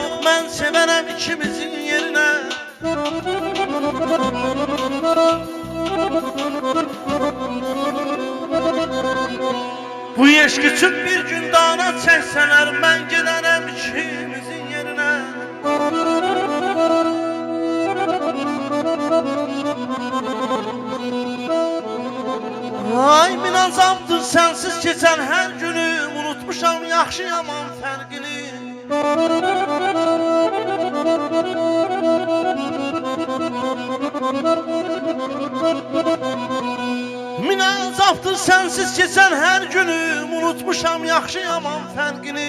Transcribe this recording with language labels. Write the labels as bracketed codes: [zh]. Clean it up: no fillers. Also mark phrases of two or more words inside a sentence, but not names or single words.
[tr] Ben severem ikimizin yerine. Bu eşk için bir gün dana çekseler, ben giderem ikimizin yerine. Ay min azabdır sensiz geçen her günüm, [az] unutmuşam yaxşı yaman fərqini. [tr] Min azabdır sensiz geçen her günüm, [az] unutmuşam yaxşı yaman fərqini.